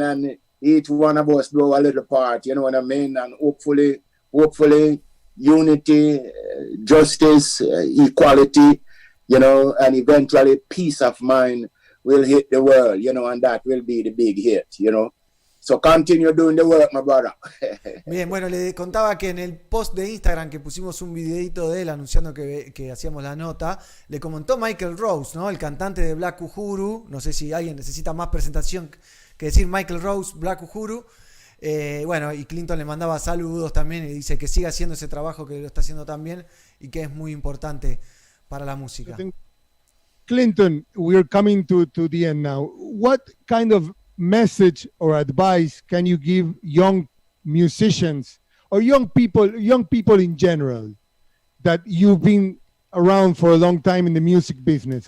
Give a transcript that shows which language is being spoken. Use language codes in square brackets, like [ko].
[en] And each one of us do a little part, you know what I mean? And hopefully, unity, justice, equality, you know, and eventually peace of mind will hit the world, you know, and that will be the big hit, you know. So continue doing the work, my brother. [es] Bien, bueno, le contaba que en el post de Instagram que pusimos un videito de él anunciando que hacíamos la nota, le comentó Michael Rose, ¿no? El cantante de Black Uhuru. No sé si alguien necesita más presentación que decir Michael Rose, Black Uhuru. Bueno, y Clinton le mandaba saludos también y dice que siga haciendo ese trabajo que lo está haciendo tan bien y que es muy importante para la música. [en] Clinton, we're coming to the end now. What kind of message or advice can you give young musicians or young people in general that you've been around for a long time in the music business?